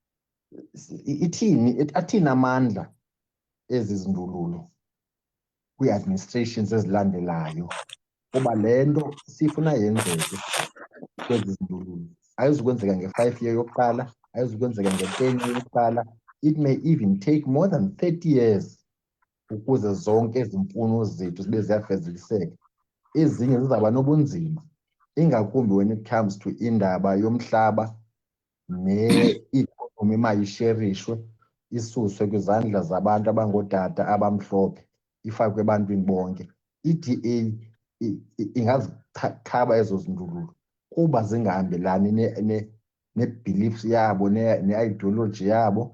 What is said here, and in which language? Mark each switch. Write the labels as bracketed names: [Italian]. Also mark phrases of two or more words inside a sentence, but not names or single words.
[Xhosa] Athini amandla ezi zindululo kwii-administrations ezilandelayo, kuba le nto sifuna yenzeke kwezi zindululo ayizukwenzeka nge-5 year yokuqala, ayizukwenzeka nge-10 year yokuqala. [English] It may even take more than 30 years [Xhosa] ukuze zonke ezi mfuno zethu zibe ziyafezekiseka. Ezinye zizawuba nobunzima, ingakumbi [English] when it comes to [Xhosa] indaba yomhlaba ne-economy mayisherishwe, isuswe kwizandla zabantu abangootata abamhlophe ifakwe ebantwini bonke. I-DA ingazikhaba ezo zindululo kuba zingahambelani ne-beliefs yabo ne-ideology yabo.